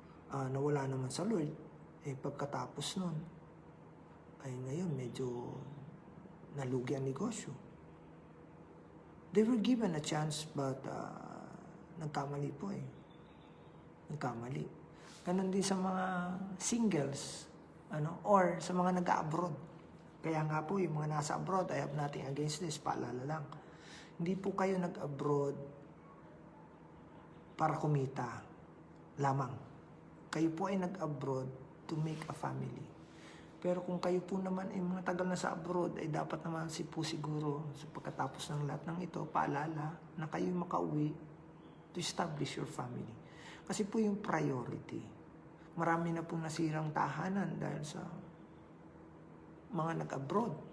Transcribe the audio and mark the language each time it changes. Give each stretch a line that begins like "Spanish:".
Filipino: Nawala naman sa Lord. Pagkatapos nun, ay ngayon medyo nalugi ang negosyo.
English: They were given a chance but
Filipino: nagkamali po Nagkamali. Ganon din sa mga singles, or sa mga nag-abroad. Kaya nga po, yung mga nasa abroad,
English: I have nothing against this,
Filipino: paalala lang. Hindi po kayo nag-abroad para kumita lamang. Kayo po ay nag-abroad
English: to make a family.
Filipino: Pero kung kayo po naman ay mga tagal na sa abroad, ay dapat naman siguro sa pagkatapos ng lahat ng ito, paalala na kayo makauwi
English: to establish your family.
Filipino: Kasi po yung priority. Marami na pong nasirang tahanan dahil sa mga nag-abroad.